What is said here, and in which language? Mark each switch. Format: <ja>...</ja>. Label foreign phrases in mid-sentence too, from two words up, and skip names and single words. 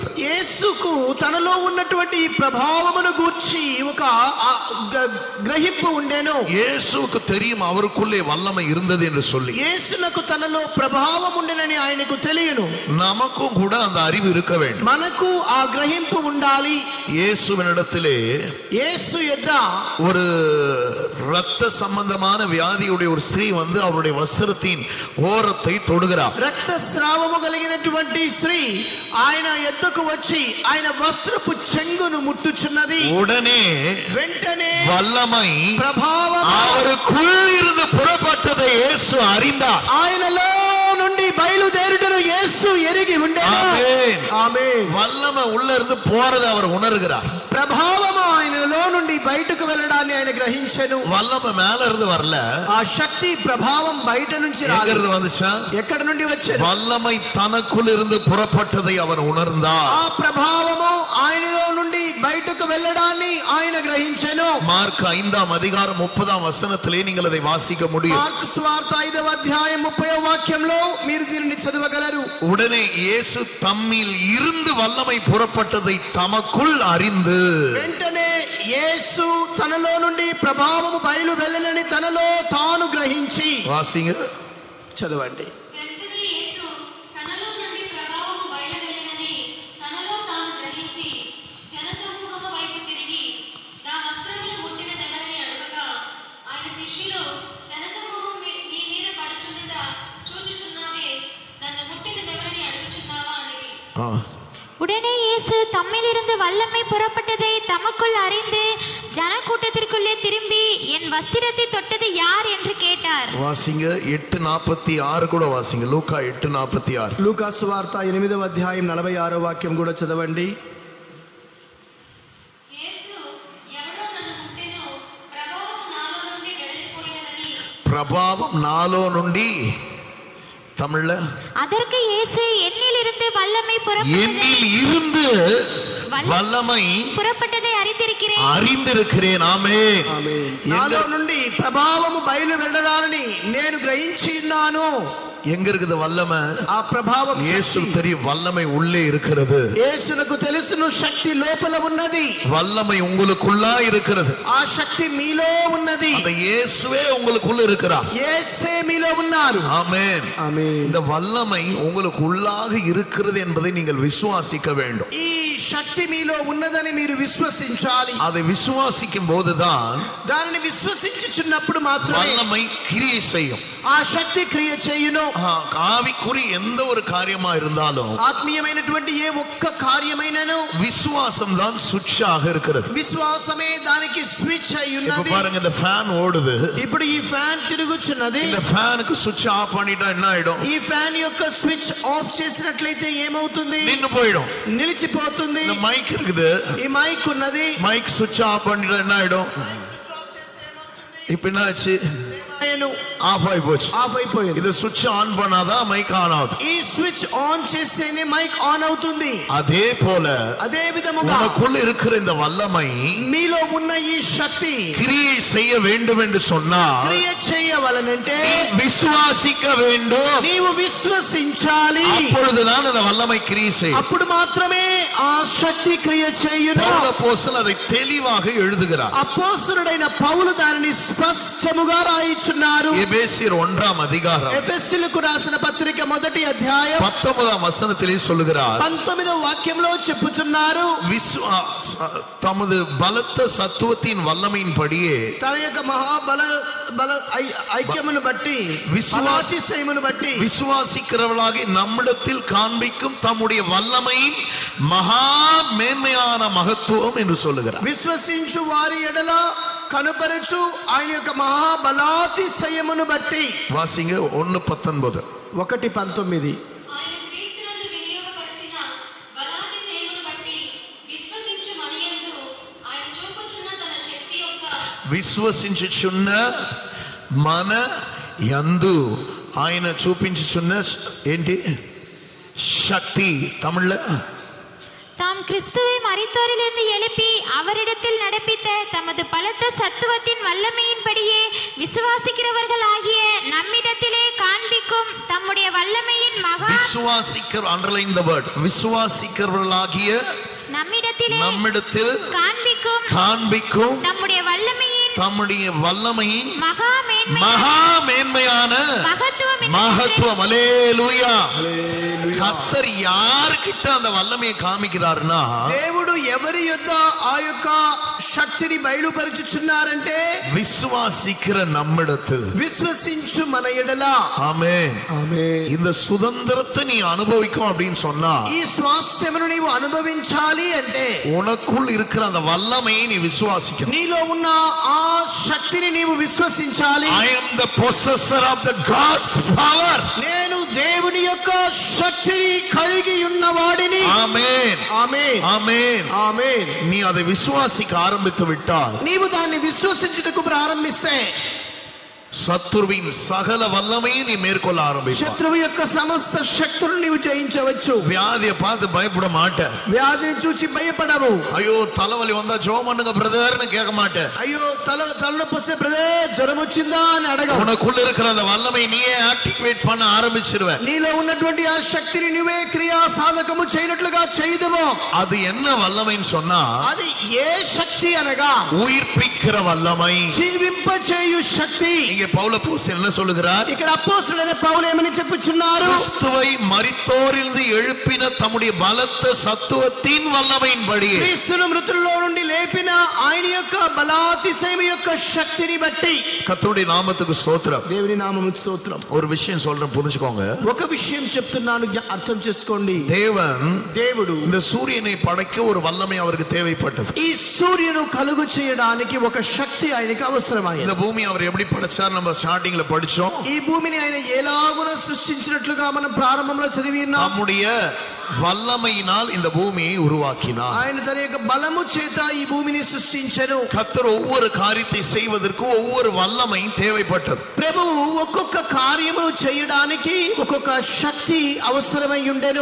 <te>యేసుకు తనలో ఉన్నటువంటి ఈ ప్రభావమును గూర్చి ఒక గ్రహింపు ఉండేను.</te> <ta>இயேசுவுக்கு தெரியும் அவருக்குள்ளே வல்லமை இருந்தது என்று சொல்லி.</ta> <te>యేసునకు తనలో ప్రభావం ఉండేనని ఆయనకు తెలియను.</te> <ta>நமக்கும் கூட அந்த அறிவு இருக்க வேண்டும்.</ta> <te>మనకు ఆ గ్రహింపు ఉండాలి.</te> <ta>இயேசுவினிடத்திலே</ta> <te>యేసు యొద్ద</te> <ta>ஒரு இரத்த சம்பந்தமான வியாதியுடைய ஒரு ஸ்திரீ வந்து அவருடைய வஸ்திரத்தின் ஓரத்தை தொடுகிறார்.</ta> <te>రక్తస్రావము కలిగినటువంటి స్త్రీ ఆయన ఎద్దుకు వచ్చి ఆయన వస్త్రపు చెంగును ముట్టుచున్నది.</te> <ta>உடனே</ta> <te>వెంటనే</te> <ta>வல்லமை</ta> <te>ప్రభావం</te> <ta>அவருக்குள் இருந்து புறப்பட்டதை இயேசு அறிந்தார்.</ta> <te>ఆయనలో నుండి బయలుదేరుటను యేసు ఎరిగి ఉండెను.</te> <ta>ஆமென்.</ta> <te>ఆమేన్.</te> <ta>வல்லமை உள்ள இருந்து போறதை அவர் உணர்கிறார்.</ta> <te>ప్రభావము ఆయనలో నుండి బయటకు వెళ్ళడాన్ని ఆయన గ్రహించెను.</te> <ta>வல்லமை மேல இருந்து வரல,</ta> <te>ఆ శక్తి ప్రభావం బయట నుంచి</te> <ta>எங்க</ta> <te>రాలేదు.</te> <ta>இருந்து வந்துச்சா?</ta> <te>ఎక్కడి నుండి వచ్చేది?</te> <ta>வல்லமை தனக்குள் இருந்து புறப்பட்டதை அவர் உணர்ந்தார்.</ta> <te>ఆ ప్రభావము ఆయనలో నుండి బయటకు వెళ్ళడాన్ని ఆయన గ్రహించెను.</te> <ta>மார்க் 5ஆம் அதிகாரம் 30ஆம் வசனத்திலே நீங்கள் அதை வாசிக்க முடியும்.</ta> <te>మార్కు సువార్త 5వ అధ్యాయం 30వ వాక్యంలో మీరు దీనిని చదవగలరు.</te> <ta>உடனே இயேசு தம்மில் இருந்து வல்லமை புறப்பட்டதை தமக்குள் அறிந்து,</ta> <te>వెంటనే యేసు తనలో నుండి ప్రభావము బయలు వెళ్ళనని తనలో తాను గ్రహించి,</te> <ta>வாசிங்க,</ta> <te>చదవండి. వెంటనే యేసు తనలో నుండి ప్రభావము బయలువెళ్ళినని తనలో తాను గ్రహించి జనసమూహము వైపు తిరిగి నా వస్త్రములు ముట్టినదెవరని అడగగా ఆయన శిష్యులు జనసమూహం నీ మీద పడుచుండుట చూచుచున్నావే, నన్ను ముట్టినదెవరని అడుగుచున్నావా అనిరి.</te> <ta>உடனே இயேசு தம்மிலிருந்து வல்லமை புறப்பட்டதை தமக்குள் அறிந்து ஜனக்கூட்டத்திற்குள்ளே திரும்பி என் வஸ்திரத்தை தொட்டது யார் என்று கேட்டார். வாசிங்க 8:46 கூட வாசிங்க. லூக்கா 8:46.</ta> <te>లూకా సువార్త 8వ అధ్యాయం 46వ వాక్యం కూడా చదవండి. యేసు ఎవడో నన్ను ముట్టెనో ప్రభావము నాలో నుండి వెళ్ళిపోయినదని. ప్రభావం నాలో నుండి தமிழ்ல</te> <ta>அதற்கு இயேசு என்னிலிருந்து வல்லமை என்னில் இருந்து வல்லமை புறப்பட்டதை அறிந்திருக்கிறேன். ஆமென்.</ta> <te>నాలో నుండి ప్రభావము బయలు వెళ్ళడాలని నేను గ్రహించి ఉన్నాను.</te> <ta>எங்க இருக்குது வல்லமை?</ta> <te>ఆ ప్రభావం</te> <ta>இயேசு தெரியும் வல்லமை உள்ளே இருக்கிறது.</ta> <te>యేసునకు తెలుసును శక్తి లోపల ఉన్నది.</te> <ta>வல்லமை உங்களுக்குள்ளா இருக்கிறது.</ta> <te>ఆ శక్తి మీలో ఉన్నది.</te> <ta>அந்த இயேசுவே உங்களுக்குள்ள இருக்கிறார்.</ta> <te>యేసే మీలో ఉన్నారు.</te> <ta>ஆமென்.</ta> <te>ఆమేన్.</te> <ta>இந்த வல்லமை உங்களுக்கு உள்ளாக இருக்கிறது என்பதை நீங்கள் விசுவாசிக்க வேண்டும்.</ta> <te>ఈ శక్తి మీలో ఉన్నదని మీరు విశ్వసించాలి.</te> <ta>அதை விசுவாசிக்கும் போதுதான்</ta> <te>దానిని విశ్వసించుచున్నప్పుడు మాత్రమే</te> <ta>வல்லமை கிரியை செய்யும்.</ta> <te>ఆ శక్తి క్రియ చేయును.</te> <ta>ஆவிக்குறி எந்த ஒரு காரியமா இருந்தாலும்</ta> <te>ఆత్మీయమైనటువంటి ఏ ఒక్క కార్యమైనను</te> <ta>விசுவாசம் தான் சுவிட்சாக இருக்கிறது.</ta> <te>విశ్వాసమే దానికి స్విచ్ అయి</te> <ta>இப்ப</ta> <te>ఉన్నది.</te> <ta>பாருங்க, இந்த ஃபேன் ஓடுது.</ta> <te>ఇప్పుడు ఈ ఫ్యాన్ తిరుగుచున్నది.</te> <ta>இந்த ஃபேனுக்கு சுவிட்ச் ஆஃப் பண்ணிட்டா என்ன ஆயிடும்?</ta> <te>ఈ ఫ్యాన్ యొక్క స్విచ్ ఆఫ్ చేసినట్లయితే ఏమవుతుంది?</te> <ta>நின்னு போயிடும்.</ta> <te>నిలిచిపోతుంది.</te> <ta>இந்த மைக் இருக்குது.</ta> <te>ఈ మైక్ ఉన్నది.</te> <ta>மைக் சுவிட்ச் ஆஃப் பண்ணிட்டா என்ன ஆயிடும்? இப்ப என்ன ஆச்சு?</ta> <te>ఆఫ్ అయిపోవచ్చు. ఆఫ్ అయిపోయింది. ఇది స్విచ్ ఆన్ பண்ணாதான் మైక్ ఆన్ అవుతుంది. ఈ స్విచ్ ఆన్ చేస్తేనే మైక్ ఆన్ అవుతుంది.</te> <ta>அதே போல</ta> <te>అదే విధముగా</te> <ta>நமக்குள்ள இருக்கிற இந்த வல்லமை</ta> <te>మీలో ఉన్న ఈ శక్తి</te> <ta>கிரியை செய்ய வேண்டும் என்று சொன்னால்</ta> <te>క్రియ చేయవలనంటే</te> <ta>விசுவாசிக்க வேண்டும்.</ta> <te>నీవు విశ్వసించాలి.</te> <ta>அப்பொழுதுதான் அந்த வல்லமை கிரியை செய்யும்.</ta> <te>అప్పుడు మాత్రమే ఆ శక్తి క్రియ చేయును.</te> <ta>பவுல் அப்போஸ்தலன் அதை தெளிவாக எழுதுகிறார்.</ta> <te>అపోస్తలుడైన పౌలు దానిని స్పష్టముగా రాయిచున్నారు.</te> <ta>எபேசியர் 1ஆம் அதிகாரம்</ta> <te>ఎఫెసీయులకు రాసిన పత్రిక 1వ అధ్యాయం</te> <ta>19ஆம் வசனத்திலே சொல்லுகிறார்.</ta> <te>19వ వాక్యంలో చెప్పుచున్నారు,</te> <ta>தமது பலத்த சத்துவத்தின் வல்லமையின்படியே</ta> <te>తన యొక్క మహాబల ఐక్యమును బట్టి విశ్వాసమును బట్టి</te> <ta>விசுவாசிக்கிறவர்களாக நம்மிடத்தில் காண்பிக்கும் தம்முடைய வல்லமையின் மகா மேன்மையான மகத்துவம் என்று சொல்லுகிறார்.</ta> <te>విశ్వసించు వారి ఎడల కనుపరచు ఆయన యొక్క మహాబలాతిశయమును బట్టి.</te> <ta>வாசிங்க 1:19. 1:19.</ta> <te>ఆయన క్రీస్తునందు వినియోగపరిచిన బలాతిశయమును బట్టి విశ్వసించు మనయందు ఆయన చూపుచున్న తన శక్తి యొక్క విశ్వసించుచున్న మన యందు ఆయన చూపించుచున్న ఏంటి</te> <ta>சக்தி தமிழ்ல தாம் கிறிஸ்துவை மரித்தோரிலிருந்து எழுப்பி அவரிடத்தில் நடப்பித்த தமது பலத்த சத்துவத்தின் வல்லமையின்படியே விசுவாசிக்கிறவர்கள் ஆகிய நம்மிடத்திலே காண்பிக்கும் தம்முடைய வல்லமையின் மகா</ta> <en>underline the word விசுவாசிக்கிறவர்களாகிய</en> <ta>நம்மிடத்தில் காண்பிக்கும் நம்முடைய வல்லமையின் மகா மேன்மையான மகத்துவம். அல்லேலூயா. கர்த்தர் யார்கிட்ட அந்த வல்லமையை காமிக்கிறார்னா,</ta> <te>దేవుడు ఎవరి యొద్ద ఆ యొక్క శక్తిని బయలుపరుచుచున్నారంటే</te> <ta>విశ్వాసిக்கிற நம்மிடத்தில்,</ta> <te>విశ్వసించు మన ఎడల. ఆమేన్. ఆమేన్.</te> <ta>இந்த சுதந்திரத்தை நீ அனுபவிக்கும் அப்படின்னு சொன்னா,</ta> <te>ఈ స్వాస్థ్యమును నీవు అనుభవించాలి అంటే</te> <ta>உனக்குள் இருக்கிற அந்த வல்லமையை நீ விசுவாசிக்கணும்.</ta> <te>నీలో ఉన్న ఆ శక్తిని నీవు విశ్వసించాలి.</te> <en>I am the possessor of the God's power.</en> <te>నేను దేవుని యొక్క శక్తిని కలిగి ఉన్నవాడిని. ఆమేన్. ఆమేన్. ఆమేన్. ఆమేన్.</te> <ta>நீ அதை விசுவாசிக்க ஆரம்பித்து விட்டால்,</ta> <te>నీవు దాన్ని విశ్వసించుటకు ప్రారంభిస్తే</te> <ta>சத்துருவின் சகல வல்லமையை நீ மேற்கொள்ள ஆரம்பிப்பாய்.</ta> <te>శత్రువు యొక్క సమస్త శక్తులను నీవు జయించవచ్చు.</te> <ta>வியாதியை பார்த்து பயப்பட மாட்ட.</ta> <te>వ్యాధిని చూసి భయపడవు.</te> <ta>ஐயோ தலைவலி வந்தா ஜெபம் பண்ணுங்க பிரதர்னு கேட்க மாட்ட.</ta> <te>అయ్యో తలనొప్పి వస్తే బ్రదర్ జ్వరం వచ్చిందా అని అడగవు.</te> <ta>உனக்குள்ள இருக்கிற அந்த வல்லமை நீயே ஆக்டிவேட் பண்ண ஆரம்பிச்சிடுவ.</ta> <te>నీలో ఉన్నటువంటి ఆ శక్తిని నువ్వే క్రియా సాధకము చేయనట్లుగా చేయదువు.</te> <ta>அது என்ன వల్లమైன்னு சொன்னா,</ta> <te>అది ఏ శక్తి అనగా</te> <ta>உயிர்ப்பிக்கிற வல்லமை.</ta> <te>జీవింప చేయు శక్తి.</te> <ta>இங்கே பவுலப்போஸ்தலன் என்ன சொல்லுகிறார்?</ta> <te>ఇక్కడ అపోస్తలుడైన పౌలు ఏమని చెప్పుచున్నారు?</te> <ta>கிறிஸ்துவை மரித்தோரிலிருந்து எழுப்பின தம்முடைய பலத்த சத்துவத்தின் வல்லமையின்படி,</ta> <te>క్రీస్తును మృతుల్లో నుండి లేపిన ఆయన యొక్క బలాతిశయం యొక్క శక్తిని బట్టి.</te> <ta>கர்த்தருடைய நாமத்துக்கு ஸ்தோத்திரம்.</ta> <te>దేవుని నామముకు స్తోత్రం.</te> <ta>ஒரு விஷயம் சொல்றேன், புரிஞ்சுக்கோங்க.</ta> <te>ఒక విషయం చెప్తున్నాను, అర్థం చేసుకోండి. దేవుడు</te> <ta>இந்த</ta> <te>సూర్యుని పడక</te> <ta>ஒரு వల్లமை அவருக்கு தேவைப்பட்டது.</ta> <te>ఈ సూర్యును కలుగు చేయడానికి ఒక శక్తి ఆయనకి అవసరమైంది.</te> <ta>இந்த பூமி அவர் எப்படி படைச்சார் நம்ம ஸ்டார்டிங்ல படிச்சோம்.</ta> <te>ఈ భూమిని ఆయన ఎలాగున సృష్టించినట్లుగా మనం ప్రారంభంలో చదివి ఉన్నాం.</te> <ta>நம்முடைய வல்லமையினால் இந்த பூமியை உருவாக்கினார்.</ta> <te>ఆయన తన యొక్క బలము చేత ఈ భూమిని సృష్టించెను.</te> <ta>கர்த்தர் ஒவ்வொரு காரியத்தை செய்வதற்கு ஒவ்வொரு வல்லமையும் தேவைப்பட்டது.</ta> <te>ప్రభువు ఒక్కొక్క కార్యమును చేయడానికి ఒక్కొక్క శక్తి అవసరమై ఉండెను.</te>